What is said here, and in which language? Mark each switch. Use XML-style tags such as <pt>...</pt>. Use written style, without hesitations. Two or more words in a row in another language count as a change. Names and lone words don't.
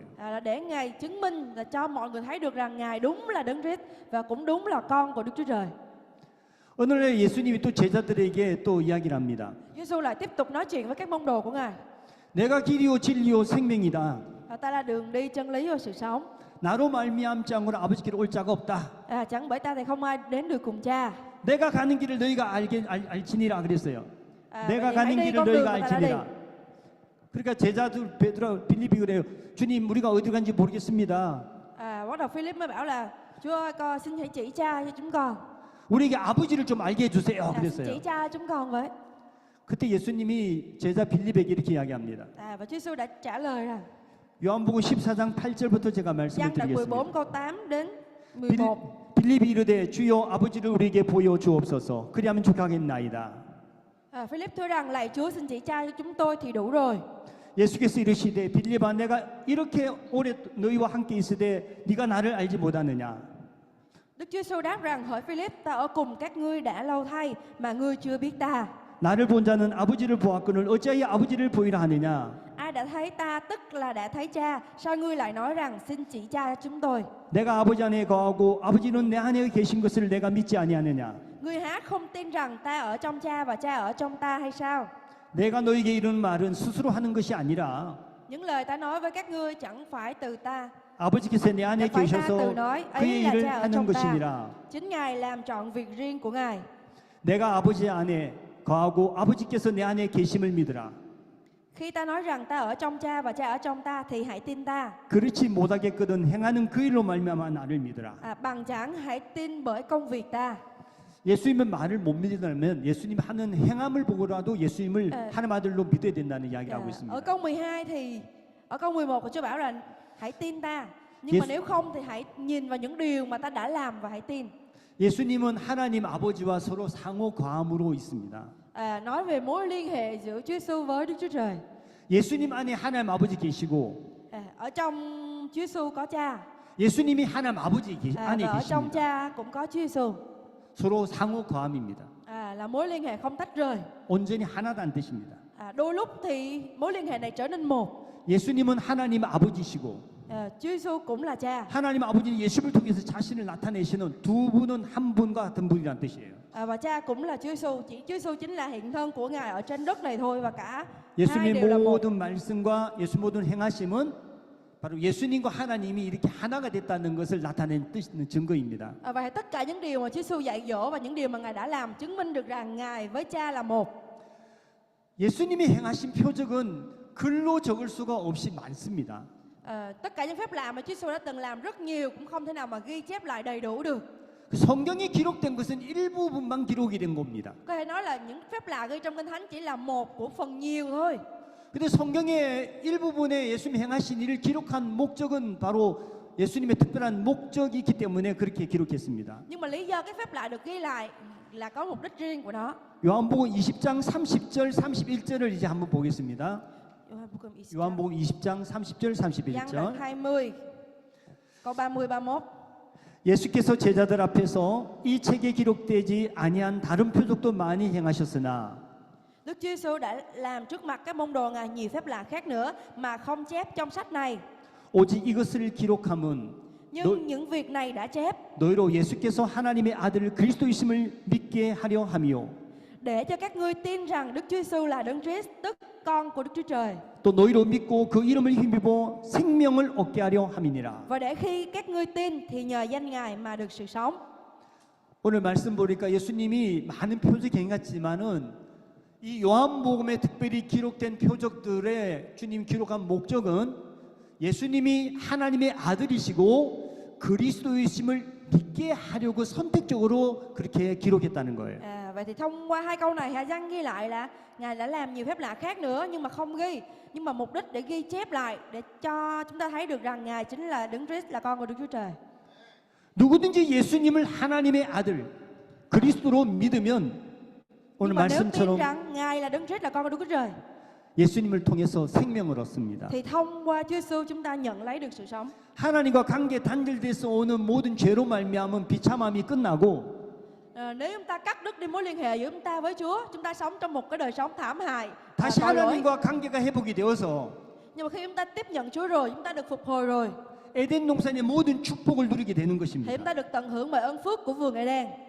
<vi>là để Ngài chứng minh và cho mọi người thấy được rằng Ngài đúng là Đấng Christ và cũng đúng là con của Đức Chúa Trời.</vi> <ko>어느 날 예수님이 또 제자들에게 또 이야기를 합니다.</ko> <vi>Chúa Giêsu lại tiếp tục nói chuyện với các môn đồ của Ngài.</vi> <ko>내가 길이요 진리요 생명이다.</ko> <vi>Ta là đường đi, chân lý và sự sống.</vi> <ko>나로 말미암지 않고는 아버지께로 올 자가 없다.</ko> <vi>Chẳng bởi ta thì không ai đến được cùng cha.</vi> <ko>내가 가는 길을 너희가 알지니라 그랬어요. 내가</ko> <vi>vậy thì hãy</vi> <ko>가는</ko> <vi>đi</vi> <ko>길을</ko> <vi>con đường</vi> <ko>너희가</ko> <vi>mà ta đã đi.</vi> <ko>알지니라. 그러니까 제자들 베드로 빌립이 그래요. 주님 우리가 어디 간지 모르겠습니다.</ko> <vi>Bắt đầu Philip mới bảo là Chúa ơi, con xin hãy chỉ cha cho chúng con.</vi> <ko>우리에게 아버지를 좀 알게 해주세요.</ko> <vi>Xin</vi> <ko>그랬어요.</ko> <vi>chỉ cha chúng con với.</vi> <ko>그때 예수님이 제자 빌립에게 이렇게 이야기합니다.</ko> <vi>Và Chúa Giêsu đã trả lời rằng</vi> <ko>요한복음 14장 8절부터 제가 말씀을</ko> <vi>Giăng đoạn 14</vi> <ko>드리겠습니다.</ko> <vi>câu 8 đến 11.</vi> <ko>빌립이 이르되 주여 아버지를 우리에게 보여 주옵소서. 그리하면 족하겠나이다.</ko> <vi>Philip thưa rằng lạy Chúa xin chỉ cha cho chúng tôi thì đủ rồi.</vi> <ko>예수께서 이르시되 빌립아 내가 이렇게 오래 너희와 함께 있으되 네가 나를 알지 못하느냐.</ko> <vi>Đức Chúa Giêsu đáp rằng hỡi Philip, ta ở cùng các ngươi đã lâu thay mà ngươi chưa biết ta.</vi> <ko>나를 본 자는 아버지를 보았거늘 어찌하여 아버지를 보이라 하느냐.</ko> <vi>Ai đã thấy ta tức là đã thấy cha, sao ngươi lại nói rằng xin chỉ cha cho chúng tôi?</vi> <ko>내가 아버지 안에 거하고 아버지는 내 안에 계신 것을 내가 믿지 아니하느냐.</ko> <vi>Ngươi há không tin rằng ta ở trong cha và cha ở trong ta hay sao?</vi> <ko>내가 너에게 이르는 말은 스스로 하는 것이 아니라</ko> <vi>Những lời ta nói với các ngươi chẳng phải từ ta,</vi> <ko>아버지께서 내 안에</ko> <vi>chẳng phải ta</vi> <ko>계셔서</ko> <vi>tự nói,</vi> <ko>그의</ko> <vi>ấy là</vi> <ko>일을</ko> <vi>cha ở</vi> <ko>하는</ko> <vi>trong ta.</vi> <ko>것이니라.</ko> <vi>Chính Ngài làm trọn việc riêng của Ngài.</vi> <ko>내가 아버지 안에 거하고 아버지께서 내 안에 계심을 믿으라.</ko> <vi>Khi ta nói rằng ta ở trong cha và cha ở trong ta thì hãy tin ta.</vi> <ko>그렇지 못하겠거든 행하는 그 일로 말미암아 나를 믿으라.</ko> <vi>Bằng chẳng hãy tin bởi công việc ta.</vi> <ko>예수님의 말을 못 믿으려면 예수님 하는 행함을 보고라도 예수님을 하나님 아들로 믿어야 된다는 이야기를 하고</ko> <vi>Ở</vi> <ko>있습니다.</ko> <vi>câu 12 thì ở câu 11 của Chúa bảo là hãy tin ta. Nhưng mà Yes. nếu không thì hãy nhìn vào những điều mà ta đã làm và hãy tin.</vi> <ko>예수님은 하나님 아버지와 서로 상호 과함으로 있습니다.</ko> <vi>Nói về mối liên hệ giữa Chúa Giêsu với Đức Chúa Trời.</vi> <ko>예수님 안에 하나님 아버지 계시고</ko> <vi>Ở trong Chúa Giêsu có Cha,</vi> <ko>예수님이 하나님 아버지 안에</ko> <vi>và ở trong</vi> <ko>계십니다.</ko> <vi>Cha cũng có Chúa Giêsu.</vi> <ko>서로 상호 과함입니다.</ko> <vi>Là mối liên hệ không tách rời.</vi> <ko>온전히 하나다는 뜻입니다.</ko> <vi>Đôi lúc thì mối liên hệ này trở nên một.</vi> <ko>예수님은 하나님 아버지시고</ko> <vi>Chúa Giêsu cũng là Cha.</vi> <ko>하나님 아버지는 예수를 통해서 자신을 나타내시는 두 분은 한 분과 같은 분이라는 뜻이에요.</ko> <vi>Và Cha cũng là Chúa Giêsu. Chỉ Chúa Giêsu chính là hiện thân của Ngài ở trên đất này thôi, và cả hai</vi> <ko>예수님의</ko> <vi>đều là một.</vi> <ko>모든 말씀과 예수 모든 행하심은 바로 예수님과 하나님이 이렇게 하나가 됐다는 것을 나타낸 뜻 증거입니다.</ko> <vi>Và tất cả những điều mà Chúa Giêsu dạy dỗ và những điều mà Ngài đã làm chứng minh được rằng Ngài với Cha là một.</vi> <ko>예수님이 행하신 표적은 글로 적을 수가 없이 많습니다.</ko> <vi>Tất cả những phép lạ mà Chúa Giêsu đã từng làm rất nhiều, cũng không thể nào mà ghi chép lại đầy đủ được.</vi> <ko>그 성경에 기록된 것은 일부분만 기록이 된 겁니다.</ko> <vi>Có thể nói là những phép lạ ghi trong Kinh Thánh chỉ là một của phần nhiều thôi.</vi> <ko>근데 성경의 일부분에 예수님 행하신 일을 기록한 목적은 바로 예수님의 특별한 목적이 있기 때문에 그렇게 기록했습니다.</ko> <vi>Nhưng mà lý do cái phép lạ được ghi lại là có mục đích riêng của nó.</vi> <ko>요한복음 20장 30절 31절을 이제 한번 보겠습니다. 요한복음 20장 30절</ko> <vi>Giăng</vi> <ko>31절.</ko> <vi>đoạn 20 câu 30 31.</vi> <ko>예수께서 제자들 앞에서 이 책에 기록되지 아니한 다른 표적도 많이 행하셨으나</ko> <vi>Đức Chúa Giêsu đã làm trước mặt các môn đồ Ngài nhiều phép lạ khác nữa mà không chép trong sách này.</vi> <ko>오직 이것을 기록함은</ko> <vi>Nhưng những việc này đã chép</vi> <ko>너희로 예수께서 하나님의 아들 그리스도이심을 믿게 하려 함이요</ko> <vi>để cho các ngươi tin rằng Đức Chúa Giêsu là Đấng Christ, tức con của Đức Chúa Trời.</vi> <ko>또 너희로 믿고 그 이름을 힘입어 생명을 얻게 하려 함이니라.</ko> <vi>Và để khi các ngươi tin thì nhờ danh Ngài mà được sự sống.</vi> <ko>오늘 말씀 보니까 예수님이 많은 표적 행했지만은 이 요한복음에 특별히 기록된 표적들의 주님 기록한 목적은 예수님이 하나님의 아들이시고 그리스도이심을 믿게 하려고 선택적으로 그렇게 기록했다는 거예요.</ko> <vi>Vậy thì thông qua hai câu này, Hà Giăng ghi lại là Ngài đã làm nhiều phép lạ khác nữa nhưng mà không ghi, nhưng mà mục đích để ghi chép lại để cho chúng ta thấy được rằng Ngài chính là Đấng Christ, là con của Đức Chúa Trời.</vi> <ko>누구든지 예수님을 하나님의 아들 그리스도로 믿으면 오늘</ko> <vi>Nhưng mà nếu tin</vi> <ko>말씀처럼</ko> <vi>rằng Ngài là Đấng Christ, là con của Đức Chúa Trời,</vi> <ko>예수님을 통해서 생명을 얻습니다.</ko> <vi>thì thông qua Chúa Giêsu chúng ta nhận lấy được sự sống.</vi> <ko>하나님과 관계 단절돼서 오는 모든 죄로 말미암은 비참함이 끝나고</ko> <vi>Nếu chúng ta cắt đứt đi mối liên hệ giữa chúng ta với Chúa, chúng ta sống trong một cái đời sống thảm hại,</vi> <ko>다시</ko> <vi>tội lỗi.</vi> <ko>하나님과 관계가 회복이 되어서</ko> <vi>Nhưng mà khi chúng ta tiếp nhận Chúa rồi, chúng ta được phục hồi rồi,</vi> <ko>에덴 동산의 모든 축복을 누리게 되는</ko> <vi>thì chúng</vi> <ko>것입니다.</ko> <vi>ta được tận hưởng bởi ơn phước của vườn Eden.</vi>